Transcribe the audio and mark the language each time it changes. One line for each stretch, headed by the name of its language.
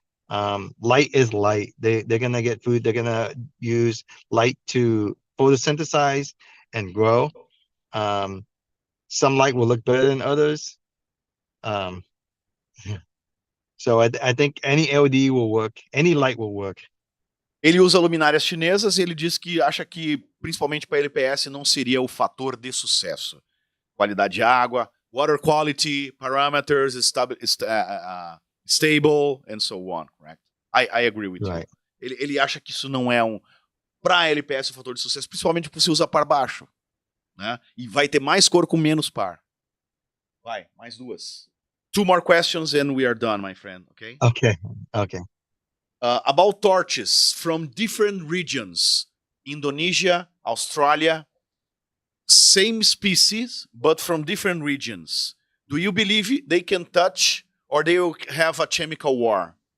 English: Light is light. They're gonna get food. They're gonna use light to photosynthesize and grow. Some light will look better than others. So I think any LED will work. Any light will work.
Portuguese: Ele usa luminárias chinesas e ele diz que acha que, principalmente para LPS, não seria o fator de sucesso. Qualidade de água,
English: water quality, parameters, stable, and so on, correct? I agree with you.
Portuguese: Ele acha que isso não é para LPS um fator de sucesso, principalmente porque você usa par baixo, né? E vai ter mais cor com menos par. Vai, mais 2.
English: 2 more questions and we are done, my friend, okay? Okay. About torches from different regions, Indonesia, Australia, same species, but from different regions. Do you believe they can touch or they will have a chemical war?